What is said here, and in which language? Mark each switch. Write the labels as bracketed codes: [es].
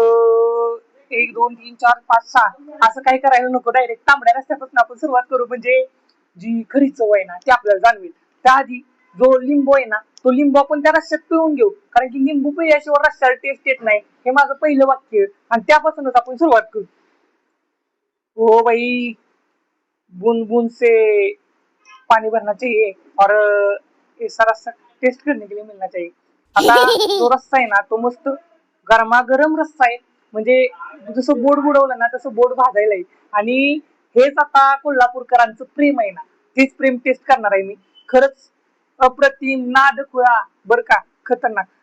[mr] 1 2 3 4 5 6 असं काही करायला नको, डायरेक्ट तांबड्या रस्त्यापासून आपण सुरुवात करू म्हणजे जी खरी चव आहे ना ती आपल्याला जाणवेल. त्याआधी जो लिंबू आहे ना तो लिंबू आपण त्या रस्त्यात पिळून घेऊ, कारण की लिंबू पिळल्याशिवाय रस्त्याला टेस्ट येत नाही, हे माझं पहिलं वाक्य. आणि त्यापासूनच आपण सुरुवात करू. [hi] हो भाई, बूंद बूंद से पानी भरना चाहिए और ऐसा रस्सा टेस्ट करने के लिए मिलना चाहिए. [mr] आता जो रस्सा आहे ना तो मस्त गरमागरम रस्सा आहे. म्हणजे जसं बोट बुडवलं ना तसं बोट भाजायला आहे. आणि हेच आता कोल्हापूरकरांचं प्रेम आहे ना तेच प्रेम टेस्ट करणार आहे मी. खरंच अप्रतिम, नाद खुळा बर का, खतरनाक.